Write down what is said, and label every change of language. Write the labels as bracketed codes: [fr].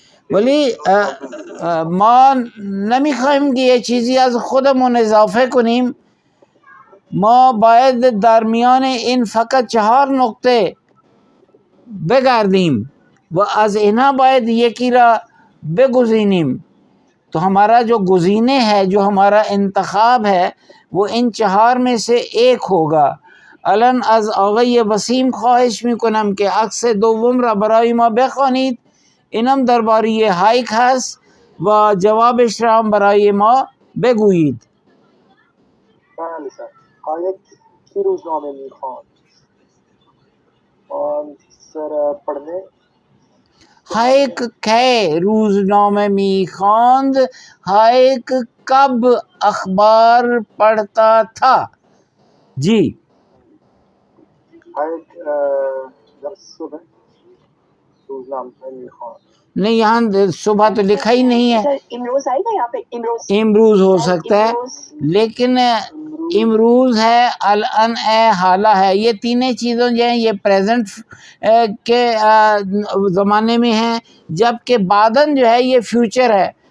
[fa] ولی ما نمیخوایم که یه چیزی از خودمون اضافه کنیم. ما باید در میان این فقط 4 نقطه بگردیم و از اینها باید یکی را بگزینیم. [ur] تو ہمارا جو گزینے ہے، جو ہمارا انتخاب ہے، وہ ان 4 میں سے ایک ہوگا. [fa] الان از آقای وسیم خواهش میکنم که عکس دوم را برای ما بخوانید. اینم درباره هایک هست و جوابش را هم برای ما بگویید. بله سر. هایک کی روزنامه میخواند؟ [ur] سر پڑھنے [fa] ہائیک کی روزنامه میخواند. [ur] ہائیک کب اخبار پڑھتا تھا؟ جی [fa] هایک در صبح روزنامه میخواند. [ur] نہیں، یہاں صبح تو لکھا ہی نہیں ہے. امروز آئے گا یہاں پہ، امروز امروز ہو سکتا ہے، لیکن امروز ہے، الان ہے، حالہ ہے. یہ تینیں چیزوں جو ہیں یہ پریزنٹ کے زمانے میں ہیں، جبکہ بعدن جو ہے یہ فیوچر ہے.